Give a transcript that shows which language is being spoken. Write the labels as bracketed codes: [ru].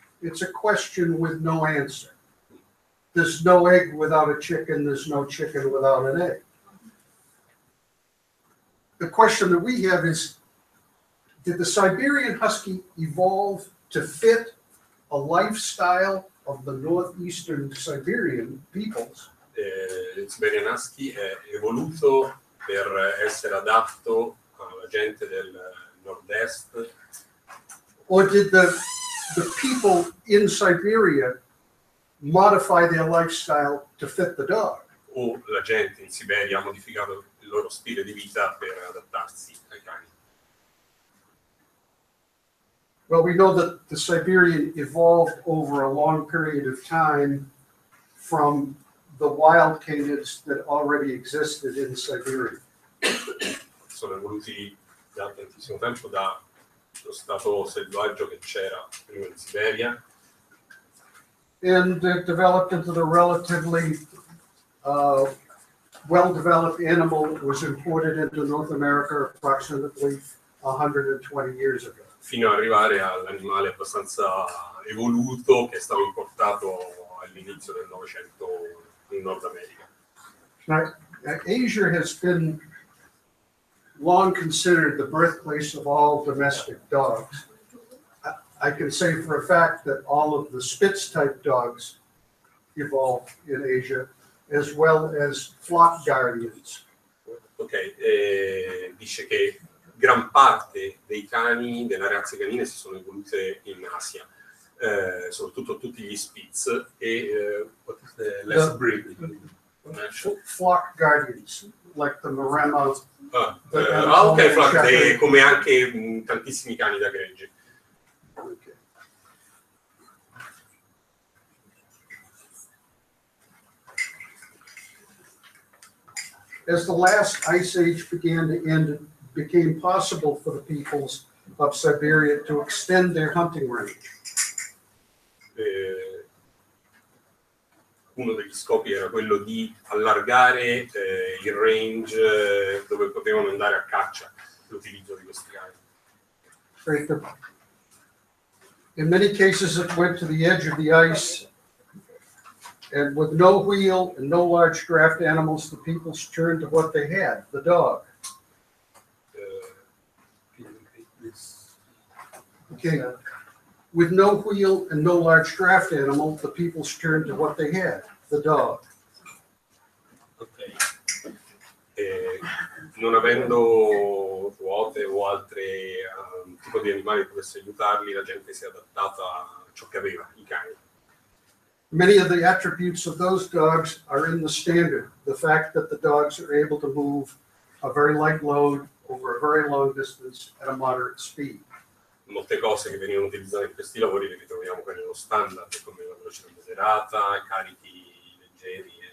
[en] It's a question with no answer. There's no egg without a chicken, there's no chicken without an egg. The question that we have is, did the Siberian Husky evolve to fit a lifestyle of the northeastern Siberian peoples? [it] Il Siberian Husky è evoluto per essere adatto alla gente del nord-est. [en] Or did the people in Siberia modify their lifestyle to fit the dog? [it] O la gente in Siberia ha modificato il loro stile di vita per adattarsi ai cani? [en] Well, we know that the Siberian evolved over a long period of time from the wild canids that already existed in Siberia. [it] Sono evoluti da tantissimo tempo dallo stato selvaggio che c'era prima in Siberia. [en] And it developed into the relatively well-developed animal that was imported into North America approximately 120 years ago. [it] Fino ad arrivare all'animale abbastanza evoluto che è stato importato all'inizio del Novecento in Nord America. [en] Now, Asia has been long considered the birthplace of all domestic dogs. I can say for a fact that all of the Spitz-type dogs evolved in Asia, as well as flock guardians. [it] Ok, dice che gran parte dei cani, delle razze canine si sono evolute in Asia, soprattutto tutti gli Spitz e [en] what is the last breed? Flock guardians, like the Maremma. [it] Ok, flock, come anche tantissimi cani da gregge. [en] Okay. As the last ice age began to end, it became possible for the peoples of Siberia to extend their hunting range. [it] Uno degli scopi era quello di allargare il range dove potevano andare a caccia, l'utilizzo di questi cani. [en] Right. In many cases, it went to the edge of the ice, and with no wheel and no large draft animals, the peoples turned to what they had, the dog. Okay. With no wheel and no large draft animal, the peoples turned to what they had, the dog. Okay. [it] Non avendo ruote o altri tipi di animali che potessero aiutarli, la gente si è adattata a ciò che aveva, i cani. [en] Many of the attributes of those dogs are in the standard. The fact that the dogs are able to move a very light load over a very long distance at a moderate speed. [it] Molte cose che venivano utilizzate in questi lavori le ritroviamo poi nello standard, come la velocità moderata, carichi leggeri.